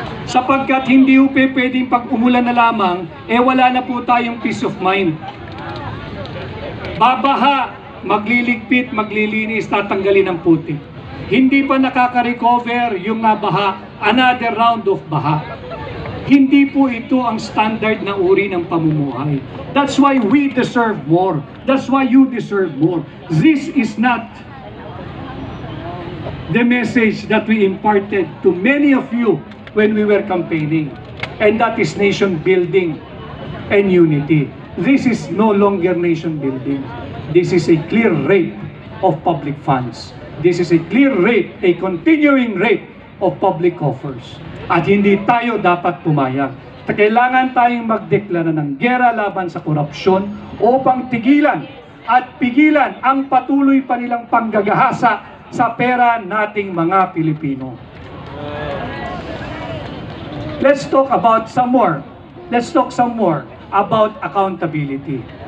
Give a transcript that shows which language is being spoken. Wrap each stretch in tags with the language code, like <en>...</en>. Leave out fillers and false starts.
<tl>Sapagkat hindi pwedeng pag umulan na lamang, wala na po tayong</tl> <en>peace of mind.</en> <tl>Babaha, magliligpit, maglilinis, tatanggalin ang putik. Hindi pa nakaka-recover yung nabaha,</tl> <en>another round of</en> <tl>baha. Hindi po ito ang standard na uri ng pamumuhay.</tl> <en>That's why we deserve more. That's why you deserve more. This is not the message that we imparted to many of you when we were campaigning. And that is nation building and unity. This is no longer nation building. This is a clear rape of public funds. This is a clear rape, a continuing rape of public coffers.</en> <tl>At hindi tayo dapat pumayag. Kailangan tayong magdeklara ng gera laban sa korupsyon upang tigilan at pigilan ang patuloy pa nilang panggagahasa sa pera nating mga Pilipino.</tl> <en>Let's talk about some more. Let's talk some more about accountability.</en>